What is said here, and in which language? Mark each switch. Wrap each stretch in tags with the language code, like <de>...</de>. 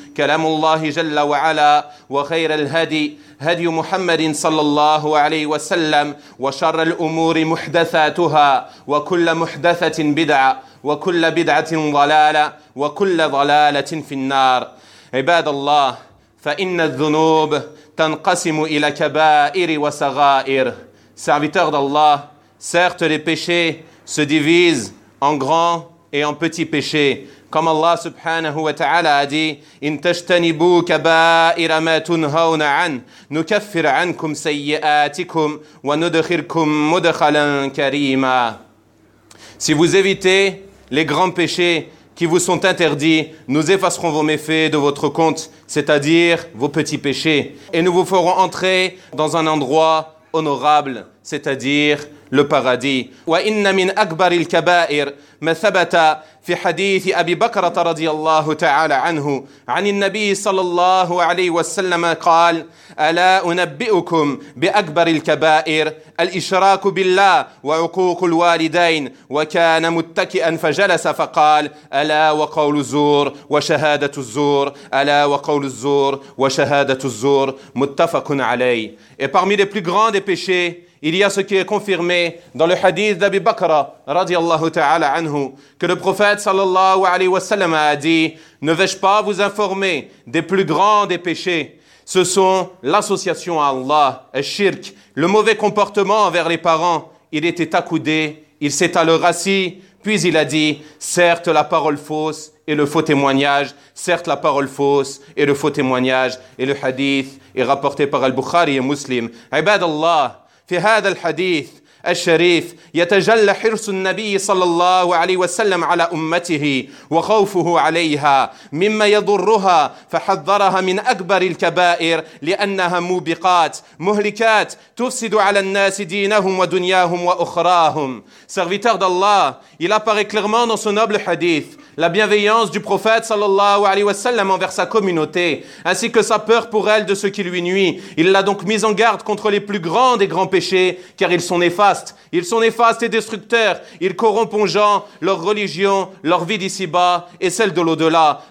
<ar>كلام الله جل وعلا وخير الهدي هدي محمد صلى الله عليه وسلم وشر الأمور محدثاتها وكل محدثة بدعة وكل بدعة ضلالة وكل ضلالة في النار عباد الله فإن الذنوب تنقسم إلى كبائر وصغائر</ar> <fr>serviteur d'Allah, certes les péchés se divisent en grands et en petits péchés. Comme Allah subhanahu wa ta'ala a dit,</fr> <ar>إِن تَجْتَنِبُوا كَبَائِرَ مَا تُنْهَوْنَ عَنْهُ نُكَفِّرْ عَنْكُمْ سَيِّئَاتِكُمْ وَنُدْخِرْكُمْ مُدْخَلًا كَرِيمًا.</ar> <fr>Si vous évitez les grands péchés qui vous sont interdits, nous effacerons vos méfaits de votre compte, c'est-à-dire vos petits péchés, et nous vous ferons entrer dans un endroit honorable, c'est-à-dire le paradis.</fr> <ar>وَإِنَّ مِنْ أَكْبَرِ الْكَبَائِرِ مَثَبَتَ في حديث أبي بكرة رضي الله تعالى عنه عن النبي صلى الله عليه وسلم قال ألا أنبئكم بأكبر الكبائر الإشراك بالله وعقوق الوالدين وكان متكئا فجلس فقال ألا وقول الزور وشهادة الزور ألا وقول الزور وشهادة الزور متفق عليه.</ar> <fr>Et parmi les plus grands des péchés, il y a ce qui est confirmé dans le hadith d'Abi Bakr, radiallahu ta'ala anhu, que le prophète sallallahu alayhi wa sallam a dit, « Ne vais-je pas vous informer des plus grands des péchés ? Ce sont l'association à Allah, al-shirk, le mauvais comportement envers les parents. Il était accoudé, il s'est alors assis, puis il a dit, « Certes, la parole fausse et le faux témoignage, certes, la parole fausse et le faux témoignage. » Et le hadith est rapporté par al-Bukhari et muslim.</fr> <ar>« Ibad Allah » في هذا الحديث الشريف يتجلى حرص النبي صلى الله عليه وسلم على أمته وخوفه عليها مما يضرها فحذرها من أكبر الكبائر لأنها موبقات مهلكات تفسد على الناس دينهم ودنياهم وأخراهم.</ar> <fr>Serviteur d'Allah, il apparaît clairement dans ce noble hadith la bienveillance du prophète sallallahu alayhi wa sallam envers sa communauté, ainsi que sa peur pour elle de ce qui lui nuit. Il l'a donc mise en garde contre les plus grands des grands péchés, car ils sont néfastes. Ils sont néfastes et destructeurs. Ils corrompent aux gens, leur religion, leur vie d'ici-bas et celle de l'au-delà.</fr>